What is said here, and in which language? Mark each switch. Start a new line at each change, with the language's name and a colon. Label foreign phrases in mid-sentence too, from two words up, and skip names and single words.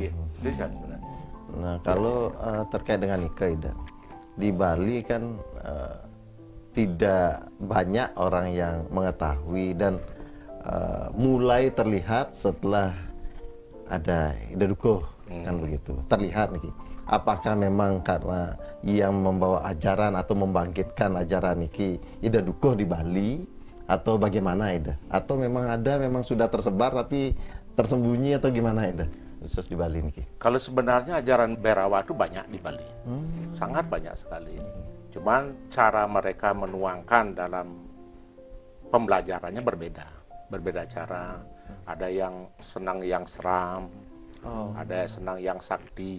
Indonesian: Nah, kalau terkait dengan nikah, Ida, di Bali kan tidak banyak orang yang mengetahui dan mulai terlihat setelah ada Ida Dukuh kan begitu. Terlihat nih. Apakah memang karena yang membawa ajaran atau membangkitkan ajaran niki Ida Dukuh di Bali atau bagaimana Ida? Atau memang sudah tersebar tapi tersembunyi atau gimana Ida? Khusus di Bali niki. Kalau sebenarnya ajaran Bhairawa itu banyak di Bali. Sangat banyak sekali. Cuman cara mereka menuangkan dalam pembelajarannya berbeda cara. Ada yang senang yang seram, ada yang senang yang sakti.